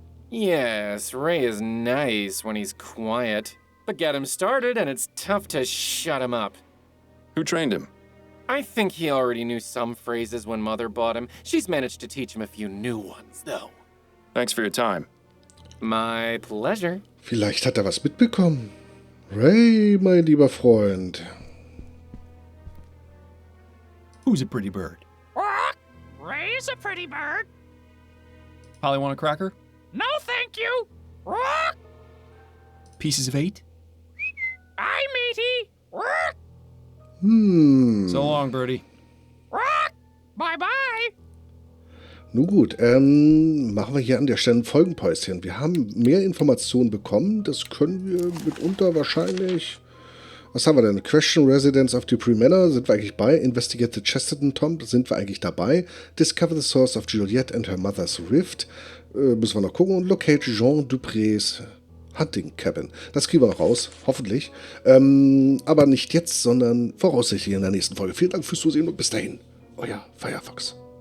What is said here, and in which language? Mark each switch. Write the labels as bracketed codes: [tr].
[en] Yes, Ray is nice when he's quiet. But get him started and it's tough to shut him up. Who trained him? I think he already knew some phrases when Mother bought him. She's managed to teach him a few new ones, though. Thanks for your time. My pleasure. [de] Vielleicht hat er was mitbekommen. Ray, mein lieber Freund. [en] Who's a pretty bird? What? Ray's a pretty bird. Polly want a cracker? No, thank you. What? Pieces of 8? Aye, matey. What? So long, Birdie. What? Bye-bye. [de] Nun gut, machen wir hier an der Stelle ein Folgenpäuschen. Wir haben mehr Informationen bekommen. Das können wir mitunter wahrscheinlich... Was haben wir denn? [en] Question Residence of Dupree Manor, [de] sind wir eigentlich bei? [en] Investigate the Chesterton Tomb, [de] sind wir eigentlich dabei? [en] Discover the source of Juliet and her mother's rift. [de] Müssen wir noch gucken. Und [en] locate Jean Duprés Hunting Cabin. [de] Das kriegen wir noch raus, hoffentlich. Aber nicht jetzt, sondern voraussichtlich in der nächsten Folge. Vielen Dank fürs Zusehen und bis dahin. Euer Firefox.